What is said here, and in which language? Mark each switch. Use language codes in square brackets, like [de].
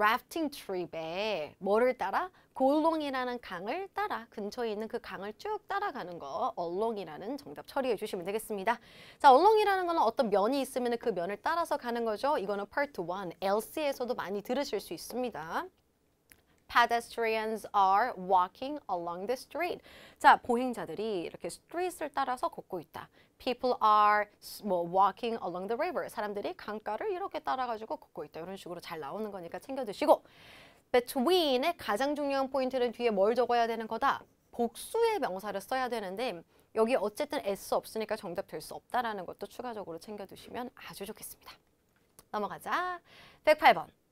[ko] 래프팅 트립에 뭐를 따라? 골롱이라는 강을 따라 근처에 있는 그 강을 쭉 따라가는 거 along이라는 정답 처리해 주시면 되겠습니다. 자, along이라는 거는 어떤 면이 있으면 그 면을 따라서 가는 거죠. 이거는 Part 1, LC에서도 많이 들으실 수 있습니다. [en] Pedestrians are walking along the street. [ko] 자, 보행자들이 이렇게 street을 따라서 걷고 있다. [en] People are walking along the river. [ko] 사람들이 강가를 이렇게 따라가지고 걷고 있다. 이런 식으로 잘 나오는 거니까 챙겨두시고 between의 가장 중요한 포인트는 뒤에 뭘 적어야 되는 거다? 복수의 명사를 써야 되는데 여기 어쨌든 S 없으니까 정답 될 수 없다라는 것도 추가적으로 챙겨두시면 아주 좋겠습니다. 넘어가자. 108번.